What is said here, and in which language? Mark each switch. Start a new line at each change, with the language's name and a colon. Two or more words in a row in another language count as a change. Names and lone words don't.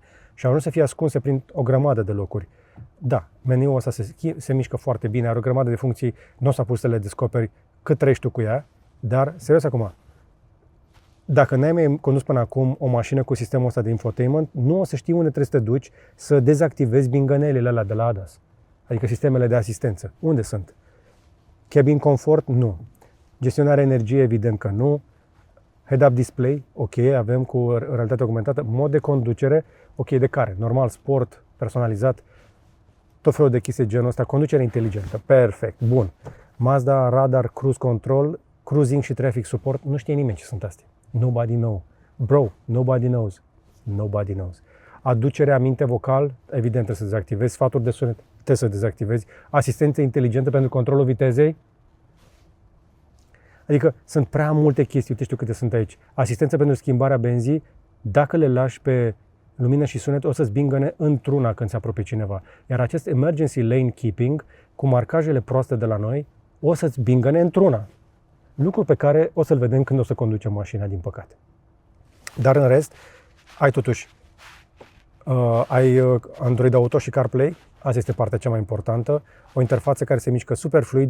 Romanian: Și au ajuns să fie ascunse prin o grămadă de locuri. Da, meniul ăsta se mișcă foarte bine, are o grămadă de funcții, nu o să apuci să le descoperi cât trăiești tu cu ea, dar, serios acum, dacă n-ai mai condus până acum o mașină cu sistemul ăsta de infotainment, nu o să știi unde trebuie să te duci să dezactivezi bingănelile alea de la ADAS. Adică sistemele de asistență. Unde sunt?
English: Cabin comfort?
Romanian: Nu. Gestionarea energiei? Evident că nu.
English: Head-up display?
Romanian: Ok, avem cu realitate augmentată. Mod de conducere? Ok, de care? Normal, sport, personalizat, tot felul de chestii genul ăsta. Conducere inteligentă. Perfect. Bun.
English: Mazda, radar, cruise control, cruising și traffic support.
Romanian: Nu știe nimeni ce sunt astea.
English: Nobody knows. Bro, nobody knows. Nobody knows.
Romanian: Aducere aminte vocal, evident trebuie să dezactivezi. Sfaturi de sunet, trebuie să dezactivezi. Asistență inteligentă pentru controlul vitezei. Adică sunt prea multe chestii, uite știu câte sunt aici. Asistență pentru schimbarea benzii, dacă le lași pe lumină și sunet, o să-ți bingăne într-una când se apropie cineva. Iar acest
English: emergency lane keeping,
Romanian: cu marcajele proaste de la noi, o să-ți bingăne într-una. Lucru pe care o să-l vedem când o să conducem mașina, din păcate. Dar în rest, ai totuși ai Android Auto și CarPlay, asta este partea cea mai importantă, o interfață care se mișcă super fluid.